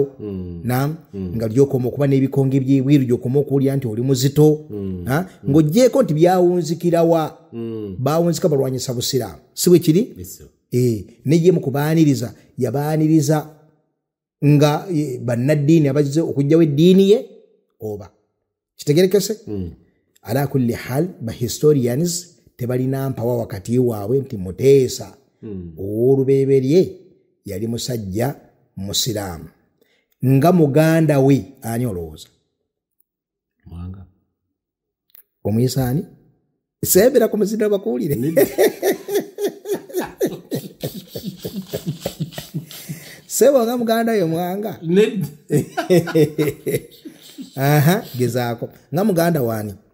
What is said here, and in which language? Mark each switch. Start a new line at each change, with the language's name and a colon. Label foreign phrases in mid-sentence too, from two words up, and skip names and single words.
Ganda: nga lyokoma okuba n'ebikonge by'ebweru gyokoma okuwulira nti oli muzito ng'oggyeko nti byawunzikirawa baawunzika balwanyisa busiraamu si bwe kiri nejje mu kubaaniriza yabaaniriza nga bannaddiini abazze okugjawo eddiini ye oba kitegerekese
Arabic: على كل حال
Ganda: ba historians tebalina mpawa wakati waabwe nti Muteesa ow'olubereberye yali musajja musiraamu nga muganda we ani olowooza omuyisaani seebera ku muzinda bakuwulire sebo nga muganda yo Mwanga gezaako nga muganda waani